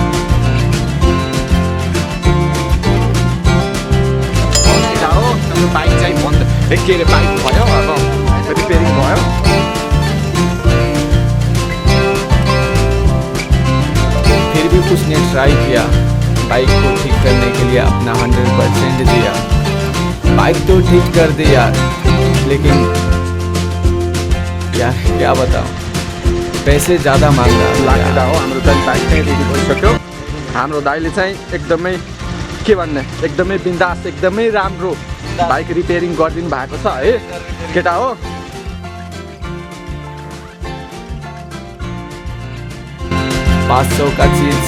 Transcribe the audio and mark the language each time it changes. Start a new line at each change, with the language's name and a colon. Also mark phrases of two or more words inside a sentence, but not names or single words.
Nepali: बाइक चाहिँ बन्द के अरे बाइक भयो, अब रिपेयरिङ भयो।
Hindi: फिर भी कुछ ने ट्राई किया, बाइक को ठीक करने के लिए अपना 100% दिया। बाइक तो ठीक कर दी यार, लेकिन यार क्या बताऊँ, पैसे ज़्यादा मांग रहा
Nepali: लाग्दा हो। हाम्रो दाइ बाइक चाहिँ रेडी भइसक्यो। हाम्रो दाइले चाहिँ एकदमै के भन्ने, एकदमै बिन्दास, एकदमै राम्रो बाइक रिपेयरिङ गरिदिनु भएको छ है केटा हो।
Hindi: 500 का चीज,